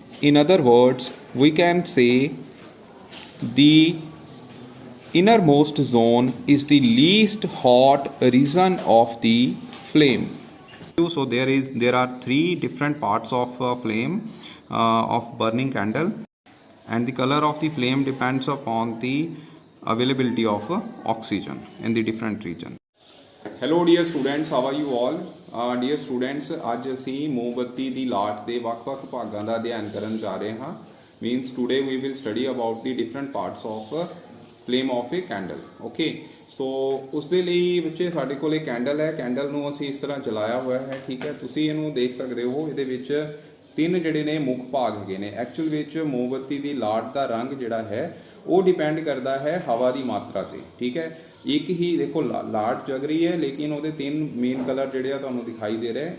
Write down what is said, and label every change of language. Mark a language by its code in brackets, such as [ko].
[en] In other words, we can say the innermost zone is the least hot region of the flame. So there are three different parts of flame of burning candle, and the color of the flame depends upon the availability of oxygen in the different region. Hello dear students, how are you all? [pa] Dear students, ਅੱਜ ਅਸੀਂ ਮੋਮਬੱਤੀ ਦੀ ਲਾਟ ਦੇ ਵੱਖ-ਵੱਖ ਭਾਗਾਂ ਦਾ ਅਧਿਐਨ ਕਰਨ ਜਾ ਰਹੇ ਹਾਂ. [en] Means today we will study about the different parts of flame of a candle. [pa] Okay, so ਉਸ ਦੇ ਲਈ ਬੱਚੇ ਸਾਡੇ ਕੋਲ ਇਹ ਕੈਂਡਲ ਹੈ. ਕੈਂਡਲ ਨੂੰ ਅਸੀਂ ਇਸ ਤਰ੍ਹਾਂ ਜਲਾਇਆ ਹੋਇਆ ਹੈ. ਠੀਕ ਹੈ, ਤੁਸੀਂ ਇਹਨੂੰ ਦੇਖ ਸਕਦੇ ਹੋ. ਇਹਦੇ ਵਿੱਚ ਤਿੰਨ ਜਿਹੜੇ ਨੇ ਮੁੱਖ ਭਾਗ ਹੈਗੇ ਨੇ. ਐਕਚੁਅਲ ਵਿੱਚ ਮੋਮਬੱਤੀ ਦੀ ਲਾਟ ਦਾ ਰੰਗ ਜਿਹੜਾ ਹੈ ਉਹ ਡਿਪੈਂਡ ਕਰਦਾ ਹੈ ਹਵਾ ਦੀ ਮਾਤਰਾ ਤੇ. ਠੀਕ ਹੈ, ਇੱਕ ਹੀ ਦੇਖੋ ਲਾਟ ਜਗ ਰਹੀ ਹੈ, ਲੇਕਿਨ ਉਹਦੇ ਤਿੰਨ ਮੇਨ ਕਲਰ ਜਿਹੜੇ ਆ ਤੁਹਾਨੂੰ ਦਿਖਾਈ ਦੇ ਰਹੇ.